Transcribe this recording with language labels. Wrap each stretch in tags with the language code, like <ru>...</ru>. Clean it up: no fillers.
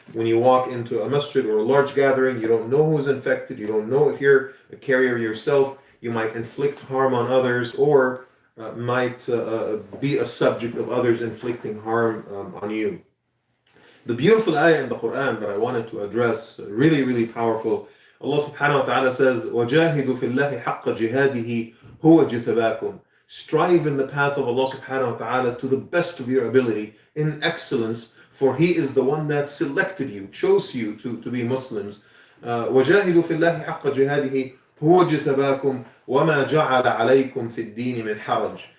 <en>When you walk into a masjid or a large gathering, you don't know who's infected, you don't know if you're a carrier yourself, you might inflict harm on others, or might be a subject of others inflicting harm on you. The beautiful ayah in the Quran that I wanted to address, really, really powerful. Allah subhanahu wa ta'ala says,</en> <ar>وَجَاهِدُوا فِي اللَّهِ حَقَّ جِهَادِهِ هُوَ جِتَبَاكُمْ.</ar> <en>Strive in the path of Allah subhanahu wa ta'ala to the best of your ability, in excellence, for He is the one that selected you, chose you to be Muslims.</en> <ar>وَجَاهِدُوا فِي اللَّهِ حَقَّ جِهَادِهِ هُوَ جِتَبَاكُمْ وَمَا جَعَلَ عَلَيْكُمْ فِي الدِّينِ مِنْ حَرَجٍ.</ar>